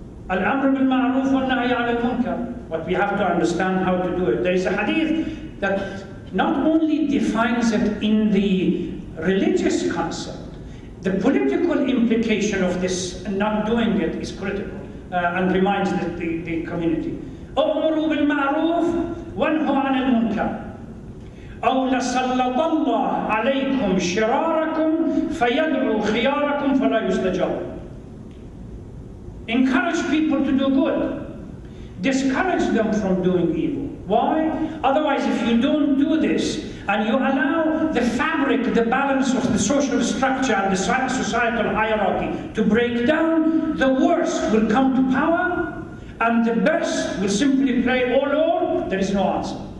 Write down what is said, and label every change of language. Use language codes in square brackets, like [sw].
[en] Al-amr bil-ma'ruf wal-nahy 'anil munkar. But we have to understand how to do it. There is a hadith that not only defines it in the religious concept, the political implication of this not doing it is critical and reminds the community. [ar] أَمْرُوا بِالْمَعْرُوفِ وَانْهُوا عَنِ الْمُنْكَرِ أو لسلط الله عليكم شراركم فيدعو خياركم فلا يستجاب. [en] Encourage people to do good. Discourage them from doing evil. Why? Otherwise, if you don't do this and you allow the fabric, the balance of the social structure and the societal hierarchy to break down, the worst will come to power and the best will simply play all. There is no answer.